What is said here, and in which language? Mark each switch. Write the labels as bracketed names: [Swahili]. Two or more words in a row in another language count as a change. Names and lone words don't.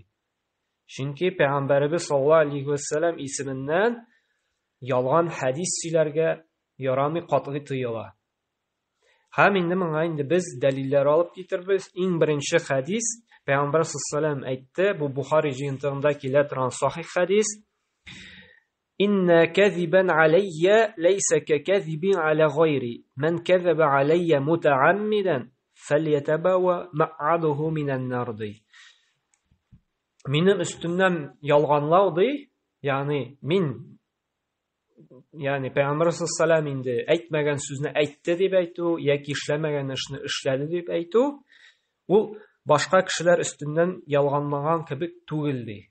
[Tatar] Чөнки Пәйгамбәрбез [Arabic] صلى الله عليه وسلم [Tatar] исеменнән ялган хадис сөйләргә ярамый, катгый тыела. Һәм инде моңа инде без дәлилләр алып китербез. Иң беренче хадис Пәйгамбәр [Arabic] صلى الله عليه [Tatar] әйтте, бу Бухари җыентыгында килә торган сахих хадис. [Arabic] إن كذبا علي ليس ككذب على غيري. من كذب علي متعمدا فليتبوأ مقعده من النار. [Tatar] Минем өстемнән ялганлау ди, ягъни мин Пәйгамбәр [Arabic] صلى الله عليه [Tatar] инде әйтмәгән сүзне әйтте дип әйтү, яки эшләмәгән эшне эшләде дип әйтү, ул башка кешеләр өстеннән ялганлаган кебек түгел ди.